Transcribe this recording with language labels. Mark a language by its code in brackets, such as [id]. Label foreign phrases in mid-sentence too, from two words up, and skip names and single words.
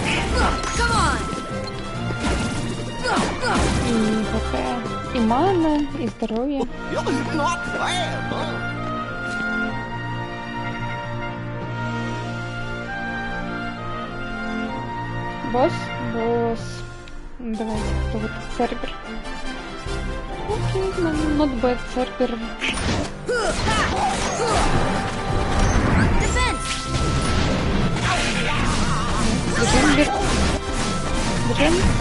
[ru] И ХП, и мана, и здоровье. [en] Not bad, huh? [ru] Босс? Босс. Давайте, кто вот Цербер. Окей, [en] not bad, [ru] Цербер. Бежим, бежим.